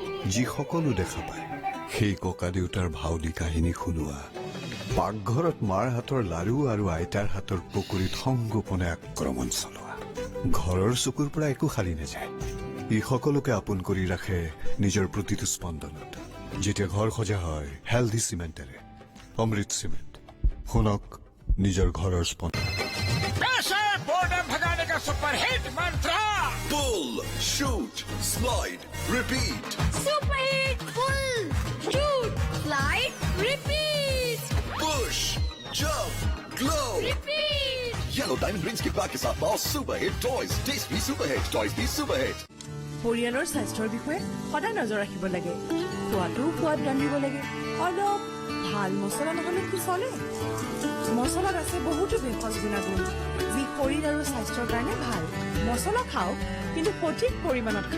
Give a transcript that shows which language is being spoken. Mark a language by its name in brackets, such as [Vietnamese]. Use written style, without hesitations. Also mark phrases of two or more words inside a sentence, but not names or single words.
[Assamese] যি সকলো দেখা পায় সেই ককা দেউতাৰ ভাও দি কাহিনী শুনোৱা, পাকঘৰত মাৰ হাতৰ লাৰু আৰু আইতাৰ হাতৰ পকৰিত সংগোপনে আক্ৰমণ চলোৱা, ঘৰৰ চকুৰ পৰা একো খালি নাযায়। ই সকলোকে আপোন কৰি ৰাখে নিজৰ প্ৰতিটো স্পন্দনত। যেতিয়া ঘৰ সজা হয় হেল্ডি চিমেণ্টেৰে, অমৃত চিমেণ্ট, শুনক নিজৰ ঘৰৰ স্পন্দন। [English] superhit mantra Pull, shoot, slide, repeat. superhit pull shoot slide repeat Push, jump, glow. रिपीट [Hindi] Yellow Diamond Rings के बाद के साथ पाओ [English] super hit toys. [Hindi] टेस्ट भी [English] super hit, [Hindi] टॉयज भी [English] super hit. [Assamese] পৰিয়ালৰ স্বাস্থ্যৰ বিষয়ে সদায় নজৰ ৰাখিব লাগে। খোৱাটো সোৱাদ ৰান্ধিব লাগে। অলপ ভাল মছলা নহলে কি চলে? মছলাত আছে বহুতো ভেষজ গুণাগুণ যি শৰীৰ আৰু স্বাস্থ্যৰ কাৰণে ভাল। মছলা খাওক, কিন্তু সঠিক পৰিমাণত খাব।